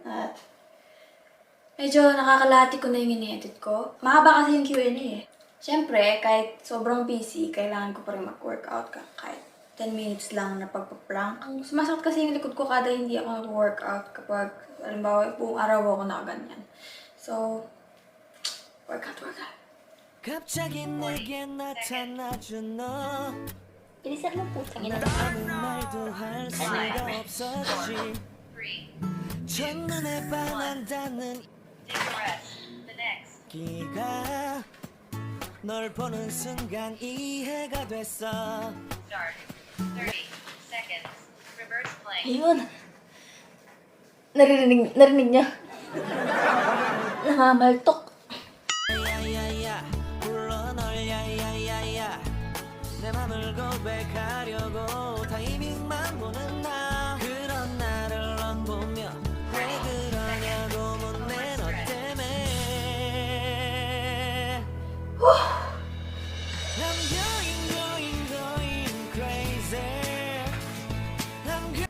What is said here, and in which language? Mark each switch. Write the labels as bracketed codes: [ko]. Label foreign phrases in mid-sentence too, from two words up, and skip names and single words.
[tl] At medyo nakakalati ko na yung ini-edit ko. Mahaba kasi yung Q&A eh. Siyempre, kahit sobrang busy, kailangan ko pa rin mag-workout kahit 10 minutes lang na pagpa-prank. Ang sumasakit kasi yung likod ko kada hindi ako nag-workout kapag, halimbawa, buong araw ako nakaganyan. So, workout. [ko] 갑자기 내게 나타나준 너 [tl] Bilisan mo po, tangina. [ko] 아무 말도 할 수가 없었지 첫눈에 반한다는 기가 널 보는 순간 이해가 됐어 [tl] Ayun. Narinig niya. Namamaltok. [ko] 야야야 불러 고백하려고 타이밍만 보는 나 그런 나를 넌 보며 왜 그러냐고 묻네 너 때문에 [en] I'm going crazy I'm